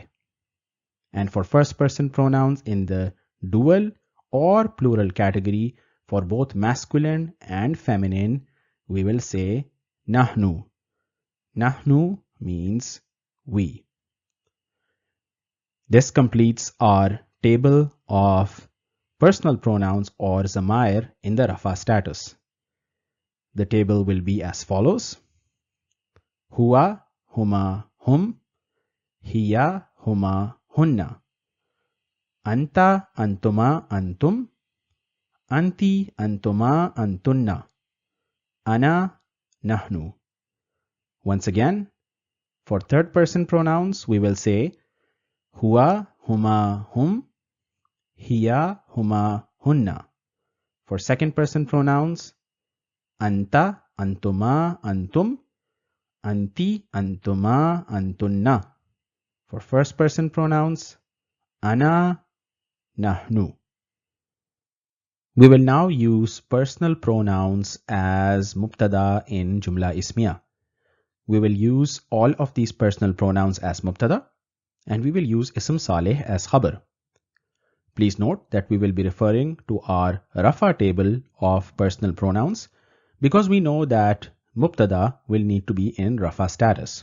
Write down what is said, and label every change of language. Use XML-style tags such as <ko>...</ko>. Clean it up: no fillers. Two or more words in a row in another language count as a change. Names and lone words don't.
<en>And for first person pronouns in the dual or plural category, for both masculine and feminine, we will say nahnu. Nahnu means we. This completes our table of personal pronouns or zamair in the rafa status. The table will be as follows.</en> <ar>هو، هما، هم. هي، هما, هنّ. أنتَ، أنتما، أنتم. أنتِ، أنتما، أنتنّ. أنا، نحن.</ar> <en>Once again, for third person pronouns, we will say</en> <ar>هو، هما، هم. هي، هما,</ar> <en>hunna. For second person pronouns,</en> <ar>أنتَ، أنتما، أنتم. أنتِ، أنتما، أنتنّ.</ar> <en>For first person pronouns,</en> <ar>أنا، نحن.</ar> <en>We will now use personal pronouns as mubtada in</en> <ar>جملة اسمية.</ar> <en>We will use all of these personal pronouns as mubtada, and we will use</en> <ar>اسم صالح</ar> <en>as khabar. Please note that we will be referring to our rafa table of personal pronouns because we know that mubtada will need to be in rafa status.</en>